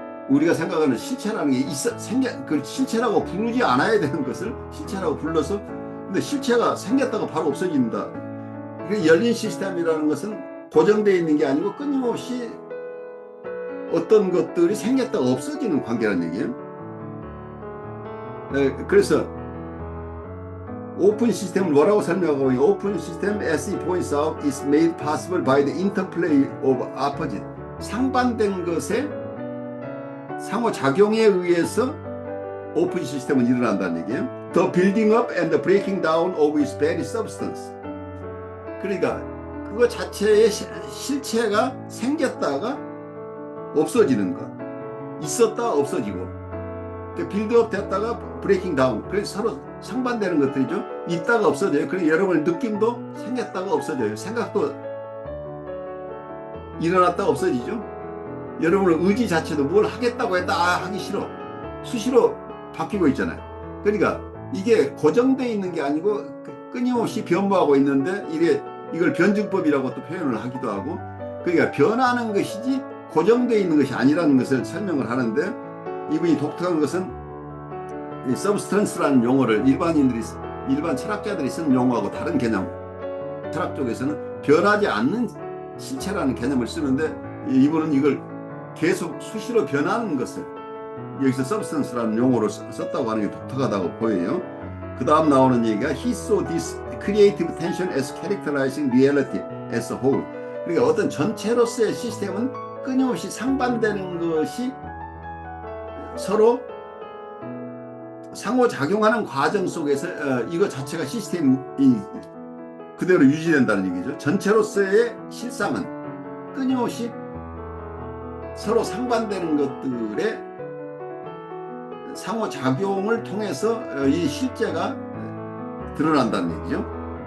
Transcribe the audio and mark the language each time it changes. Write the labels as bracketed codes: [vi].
[ko] 우리가 생각하는 실체라는 게 그 실체라고 부르지 않아야 되는 것을 실체라고 불러서 근데 실체가 생겼다가 바로 없어진다. 열린 시스템이라는 것은 고정되어 있는 게 아니고 끊임없이 어떤 것들이 생겼다가 없어지는 관계라는 얘기예요. 그래서 오픈 시스템을 뭐라고 설명하고 있냐? [en] 오픈 시스템 as it points out is made possible by the interplay of opposite. [ko] 상반된 것의 상호작용에 의해서 오픈 시스템은 일어난다는 얘기예요. [en] The building up and the breaking down of its very substance. [ko] 그러니까 그거 자체의 실체가 생겼다가 없어지는 것, 있었다 없어지고, 빌드업 됐다가 브레이킹 다운. 그래서 서로 상반되는 것들이죠. 있다가 없어져요. 그래서 여러분의 느낌도 생겼다가 없어져요. 생각도 일어났다가 없어지죠. 여러분의 의지 자체도 뭘 하겠다고 했다 하기 싫어. 수시로 바뀌고 있잖아요. 그러니까 이게 고정되어 있는 게 아니고 끊임없이 변모하고 있는데 이걸 변증법이라고 또 표현을 하기도 하고, 그러니까 변하는 것이지 고정되어 있는 것이 아니라는 것을 설명을 하는데, 이분이 독특한 것은 이 서브스턴스라는 용어를 일반 철학자들이 쓰는 용어하고 다른 개념, 철학 쪽에서는 변하지 않는 실체라는 개념을 쓰는데, 이분은 이걸 계속 수시로 변하는 것을 여기서 서브스턴스라는 용어로 썼다고 하는 게 독특하다고 보여요. 그 다음 나오는 얘기가 [en] He saw this creative tension as characterizing reality as a whole. [ko] 그러니까 어떤 전체로서의 시스템은 끊임없이 상반되는 것이 서로 상호작용하는 과정 속에서 이거 자체가 시스템이 그대로 유지된다는 얘기죠. 전체로서의 실상은 끊임없이 서로 상반되는 것들의 상호작용을 통해서 이 실제가 드러난다는 얘기죠.